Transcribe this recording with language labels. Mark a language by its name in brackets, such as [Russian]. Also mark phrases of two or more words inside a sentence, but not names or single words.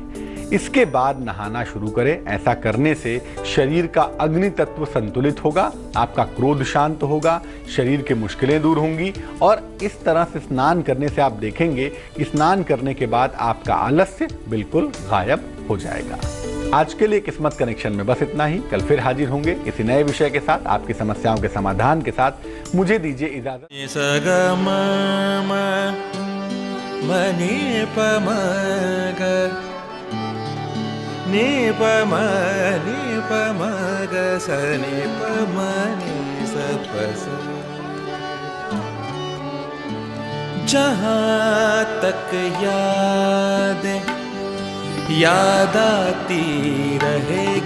[Hindi] इसके बाद नहाना शुरू करें। ऐसा करने से शरीर का अग्नि तत्व संतुलित होगा, आपका क्रोध शांत होगा, शरीर की मुश्किलें दूर होंगी और इस तरह से स्नान करने से आप देखेंगे कि स्नान करने के बाद आपका आलस्य बिल्कुल गायब हो जाएगा। आज के लिए किस्मत कनेक्शन में बस इतना ही। कल फिर हाजिर होंगे किसी नए विषय के साथ, आपकी समस्याओं के समाधान के साथ। मुझे दीजिए इजाजत। नि प म नि प म ग स नि प म नि स प स। जहाँ तक याद आती रहे